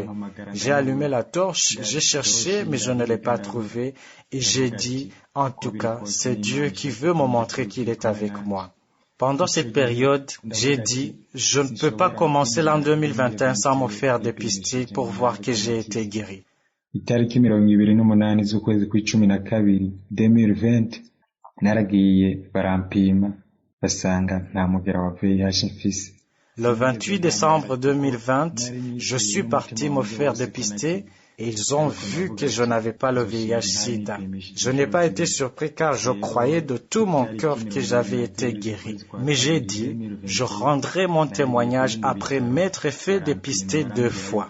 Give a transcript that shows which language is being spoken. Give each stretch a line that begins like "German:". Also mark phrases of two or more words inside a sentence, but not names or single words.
French: J'ai allumé la torche, j'ai cherché, mais je ne l'ai pas trouvée, et j'ai dit, en tout cas, c'est Dieu qui veut me montrer qu'il est avec moi. Pendant cette période, j'ai dit, je ne peux pas commencer l'an 2021 sans me faire dépister pour voir que j'ai été guéri.
Rundi: Itariki 28 z'ukwezi kw'icumi na kabiri 2020 naragiye barampima basanga nta mugera wa VIH mfise.
French: Le 28 décembre 2020, je suis parti me faire dépister et ils ont vu que je n'avais pas le VIH-Sida. Je n'ai pas été surpris car je croyais de tout mon cœur que j'avais été guéri. Mais j'ai dit, je rendrai mon témoignage après m'être fait dépister 2 fois.